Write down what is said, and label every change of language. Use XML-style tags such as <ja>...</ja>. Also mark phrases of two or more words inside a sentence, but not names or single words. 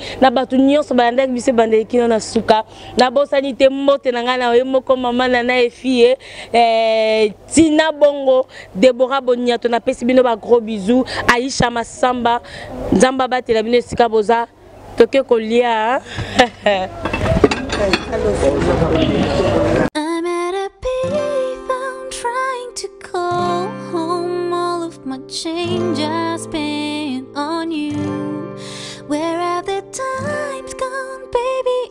<ln>Na batu nyonso balanda bise bande kino na suka. Na bo sanité mote na ngana we moko maman nana et fille. Tina Bongo, Deborah Boniato na pesi bino ba</ln> <fr>gros bisous.</fr> <ln>Aisha Masamba, Nzamba batela bino sika boza. Toke kolia.</ln> <en>I'm at a payphone trying to call home. All of my change I spent on you. Where have the times gone, baby?</en>